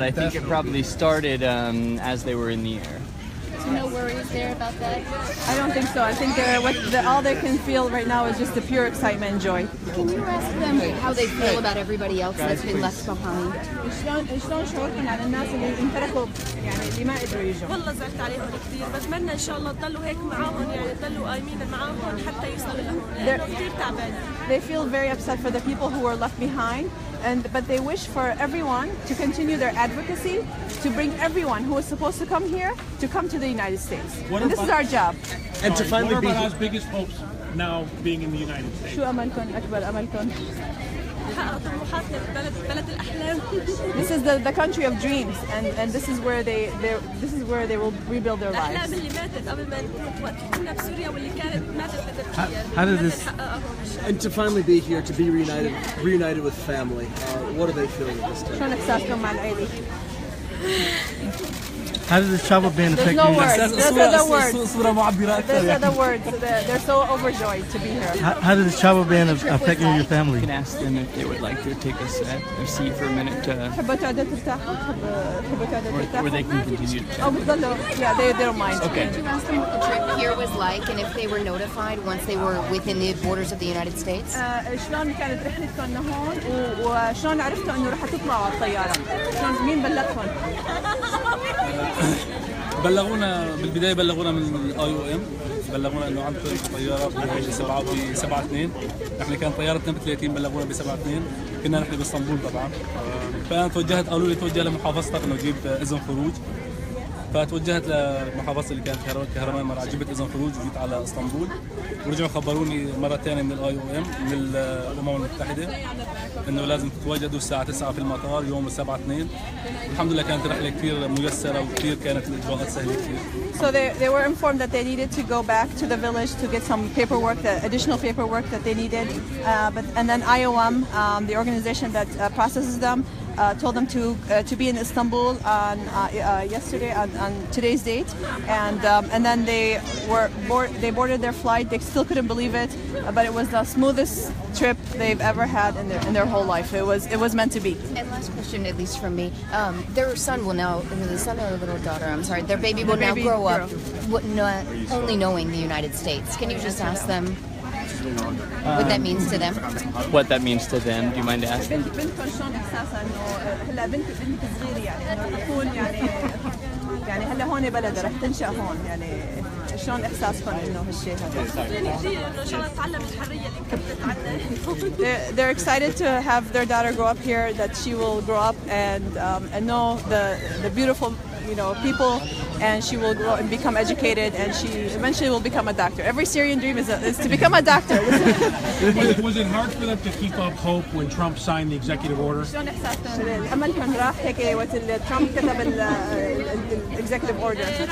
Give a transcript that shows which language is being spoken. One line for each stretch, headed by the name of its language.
English: I think it probably started as they were in the air. So no worries there about that? I don't think so. I think all they can feel right now is just the pure excitement and joy. Can you ask them how they feel about everybody else that's been left behind?
Arabic: شلون شعوركم على الناس اللي انتركوا يعني اللي ما قدروا يجوا؟ والله زعلت عليهم كثير، بتمنى إن شاء الله تضلوا هيك معاهم، يعني تضلوا قايمين معاهم حتى يوصلوا لهون، لأنه كثير تعبان.
English: They feel very upset for the people who were left behind, but they wish for everyone to continue their advocacy to bring everyone who is supposed to come here to come to the United States. And this is our job. And to finally be our biggest hopes now being in the United States.
Arabic: شو أملكم أكبر أملكم؟ نحقق طموحاتنا ببلد الأحلام.
English: This is the country of dreams, and this is where they will rebuild their lives.
Arabic: الأحلام اللي ماتت قبل ما نموت وقت كنا بسوريا واللي كانت ماتت بتركيا.
English: How did this? And to finally be here, to be reunited with family, what are they feeling at this time?
Arabic: شلون إحساسكم مع العيلة؟
English: How does this travel ban affect There's no you? words. Those are the words. Those are the words. They're so overjoyed to be here. How did this travel ban affect you and your family? You can ask them if they would like to take us a seat for a minute
Arabic: تحبوا تقعدوا ترتاحوا؟ تحبوا تقعدوا ترتاحوا؟
English: where they can continue to chat.
Arabic: أو بتضلوا
English: yeah they don't mind. Okay. Did you ask them what the trip here was like and if they were notified once they were within the borders of the United States?
Arabic: شلون كانت رحلتكم لهون وشلون عرفتوا إنه رح تطلعوا على الطيارة؟ شلون مين بلغكم؟ بلغونا بالبدايه من الاي او ام، بلغونا انه عم تطلع طياره ب 7/2. احنا كان طيارتنا ب 30، بلغونا ب 7/2. كنا نحن باسطنبول طبعا. فانا قالوا لي توجه لمحافظتك انه جيب اذن خروج. فتوجهت لمحافظتي اللي كانت كهرمان مرعى، جبت اذن خروج وجيت على اسطنبول، ورجعوا خبروني مره ثانيه من الاي او ام من الامم المتحده انه لازم تتواجدوا الساعه 9 في المطار يوم 7/2. الحمد لله كانت رحله كثير ميسره وكثير كانت الاجراءات سهله كثير.
English: So they were informed that they needed to go back to the village to get some paperwork, the additional paperwork that they needed. And then IOM, the organization that processes them, told them to be in Istanbul on yesterday on today's date, and then they boarded their flight. They still couldn't believe it, but it was the smoothest trip they've ever had in their whole life. It was meant to be. And last question, at least from me, their son will now, the son or little daughter, I'm sorry, their baby will now grow up only knowing the United States. Can you just ask them what that means to them? What that means to them? Do you mind asking?
Arabic: بنتكم شلون احساسها انه هلا بنت صغيره يعني انه رح تكون يعني هلا هون بلدها رح تنشأ هون يعني شلون احساسكم انه هالشيء هذا؟ مبسوطين كثير انه ان شاء الله تتعلم الحريه اللي كانت عندنا.
English: They're excited to have their daughter grow up here, that she will grow up and know the beautiful people, and she will grow and become educated, and she eventually will become a doctor. Every Syrian dream is to become a doctor. Was it hard for them to keep up hope when Trump signed the executive order?
Arabic: شلون احساسكم؟ املكم راح هيك وقت ترامب كتب الاكزيكتيف اوردر.